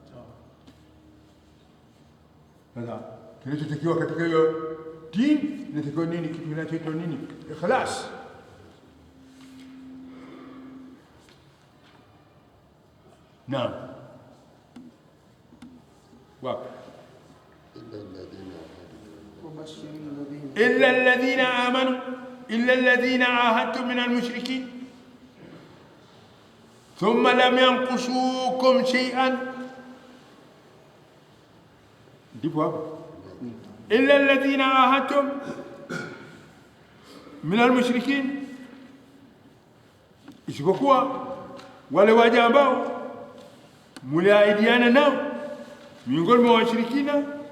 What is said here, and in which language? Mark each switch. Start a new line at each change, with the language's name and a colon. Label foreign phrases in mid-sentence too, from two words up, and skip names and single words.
Swahili: Sasa kinachotakiwa katika hiyo dini inatakiwa nini? Kitu kinachoitwa nini? Ikhlas. Naam. Wapi?
Arabic: إلا الذين آمنوا إلا الذين عاهدتم من المشركين ثم لم ينقصوكم شيئا
Swahili: ndipo hapo
Arabic: إلا الذين عاهدتم من المشركين,
Swahili: isipokuwa wale waja ambao muliahidiana nao miongoni mwa washirikina.